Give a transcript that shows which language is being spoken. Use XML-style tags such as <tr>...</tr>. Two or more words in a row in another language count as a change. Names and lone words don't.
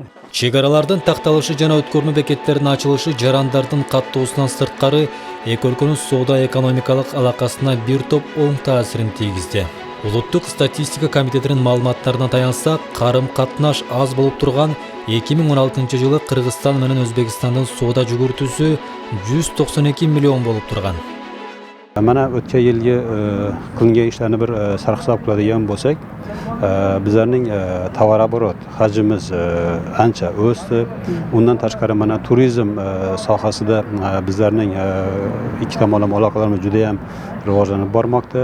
<ky>Чек аралардын такталышы жана өткөрмө бекеттеринин ачылышы жарандардын каттоосунан сырткары эки өлкөнүн соода-экономикалык алакасына бир топ оң таасирин тийгизди. Улуттук статистика комитетинин маалыматтарына таянсак, карым-катнаш аз болуп турган 2016 жылы Кыргызстан менен Өзбекстандын соода жүгүртүүсү 192 миллион болуп турган.</ky> <uz>Mana o'tgan yilgi kunga ishlarni bir sarhisob qiladigan bo'lsak, bizlarning tovar oborot hajmimiz ancha o'sdi. Undan tashqari mana turizm sohasida bizlarning ikki tomonlama aloqalarimiz juda ham rivojlanib bormoqda.</uz>